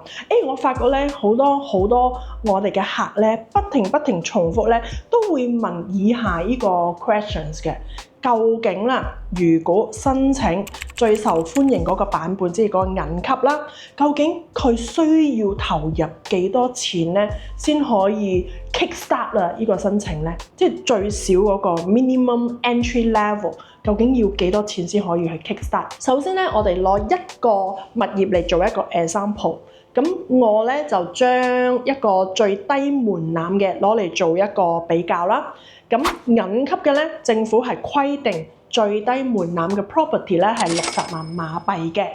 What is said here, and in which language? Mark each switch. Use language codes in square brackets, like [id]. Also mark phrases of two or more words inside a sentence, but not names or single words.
[yue] 我發覺咧好多我哋嘅客咧，不停重複咧，都會問以下呢個 questions 嘅。究竟啦，如果申請最受歡迎嗰個版本，即係嗰個銀級啦，究竟佢需要投入幾多錢咧，先可以 kickstart 啦呢個申請咧？即係最少嗰個 [en] minimum entry level， [yue] 究竟要幾多錢先可以去 kickstart？首先咧，我哋攞一個物業嚟做一個 example。咁我咧就將一個最低門檻嘅攞嚟做一個比較啦。咁銀級嘅咧，政府係規定最低門檻嘅 property 咧係60萬馬幣嘅。